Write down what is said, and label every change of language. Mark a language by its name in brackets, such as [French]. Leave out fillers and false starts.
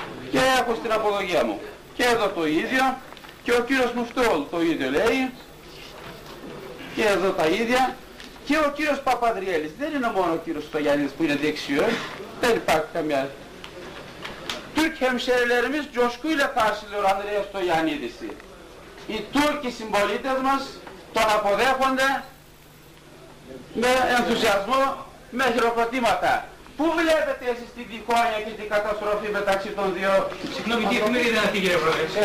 [Greek] Και έχω στην απολογία μου. Και εδώ το ίδιο, και ο κύριος Μουστρόλ το ίδιο λέει, και εδώ τα ίδια. Και ο κύριος Παπαδριέλης, δεν είναι μόνο ο κύριος Στογιαννίδης που είναι δεξιός, δεν υπάρχει καμιά. [Turkish] Türk hemşerilerimiz coşkuyla karşılıyor Andrea Stoyanidis'i. [Greek] Οι Τούρκοι συμπολίτες μας τον αποδέχονται με ενθουσιασμό, με χειροκροτήματα. Πού βλέπετε εσείς την διχόνοια και την καταστροφή μεταξύ των δύο? Συγγνώμη, τι εφημερίδα είναι αυτή, κύριε Πρόεδρε?